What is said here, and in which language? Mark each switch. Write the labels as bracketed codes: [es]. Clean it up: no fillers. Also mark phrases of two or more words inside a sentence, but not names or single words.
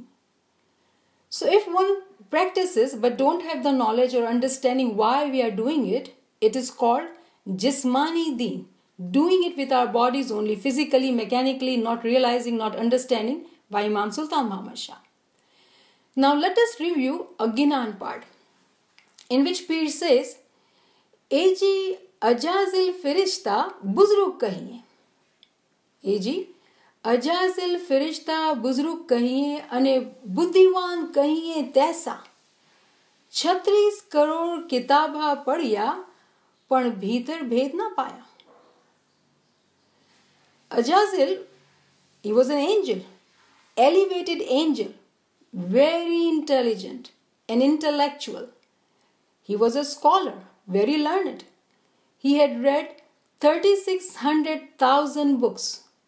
[en] So if one practices but don't have the knowledge or understanding why we are doing it, it is called [ur] جسمانی دین. [en] Doing it with our bodies only, physically, mechanically, not realizing, not understanding, by Imam Sultan Muhammad Shah. Now let us review a Ginan part, in which Pir says, [gu] એજી અજાઝીલ ફિરિશ્તા બુઝરુક કહીએ. એજી અજાઝીલ ફિરિશ્તા બુઝરુક કહીએ અને બુદ્ધિવાન કહીએ તૈસા. 36 કરોડ કિતાબા પઢિયા પણ ભીતર ભેદ ના પાયા. [en] Ajazil, he was an angel, elevated angel, very intelligent and intellectual. He was a scholar, very learned. He had read 36,000 books.